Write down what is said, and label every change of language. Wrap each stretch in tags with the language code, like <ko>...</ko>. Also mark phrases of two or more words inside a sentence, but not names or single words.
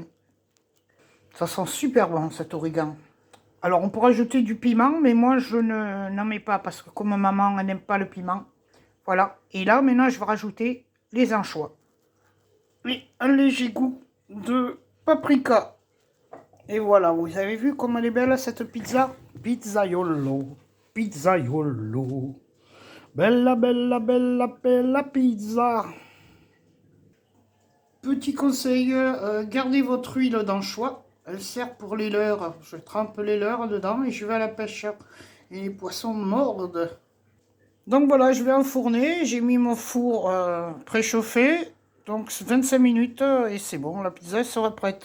<fr>Ça sent super bon, cet origan. Alors, on peut rajouter du piment, mais moi, je n'en mets pas parce que comme maman, elle n'aime pas le piment. Voilà. Et là, maintenant, je vais rajouter les anchois. Et un léger goût de paprika. Et voilà, vous avez vu comme elle est belle cette pizza?</fr> <it>Pizzaiolo, pizzaiolo. Bella, bella, bella, bella pizza.</it> <fr>Petit conseil, gardez votre huile d'anchois. Elle sert pour les leurres. Je trempe les leurres dedans et je vais à la pêche. Et les poissons mordent. Donc voilà, je vais enfourner. J'ai mis mon four préchauffé. Donc 25 minutes et c'est bon, la pizza sera prête.</fr>